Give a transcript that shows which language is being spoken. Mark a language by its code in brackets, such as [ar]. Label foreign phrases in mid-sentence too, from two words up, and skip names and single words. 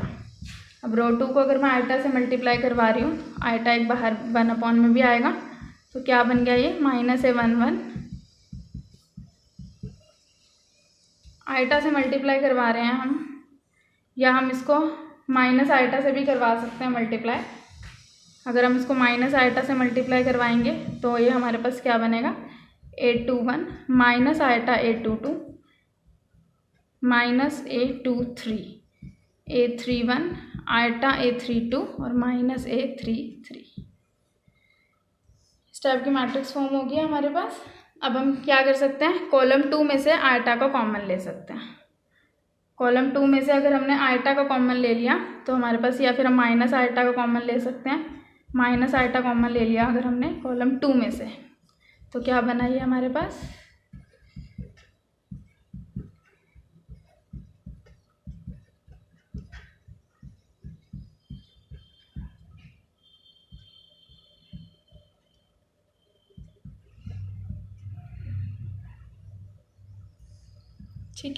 [hi] अब रो 2 को अगर मैं आयटा से मल्टीप्लाई करवा रही हूँ, आयटा एक बाहर 1 में भी आएगा, तो क्या बन गया ये माइनस a11, आयटा से मल्टीप्लाई करवा रहे हैं हम, या हम इसको [en] minus eta [hi] से भी करवा सकते हैं मल्टीप्लाई। अगर हम इसको [en] minus eta [hi] से मल्टीप्लाई करवाएंगे तो ये हमारे पास क्या बनेगा, a21 [en] minus eta [hi] a22 माइनस a23 a31 आयटा a32 और माइनस a33। इस टाइप की [en] matrix form [hi] हो गया हमारे पास। अब हम क्या कर सकते हैं, कॉलम 2 में से आयटा का कॉमन ले सकते हैं। कॉलम 2 में से अगर हमने आयटा का कॉमन ले लिया तो हमारे पास, या फिर हम [en] minus eta [hi] का कॉमन ले सकते हैं, [en] minus eta common [hi] ले लिया अगर हमने कॉलम 2 में से, तो क्या बना ये हमारे पास, ठीक है।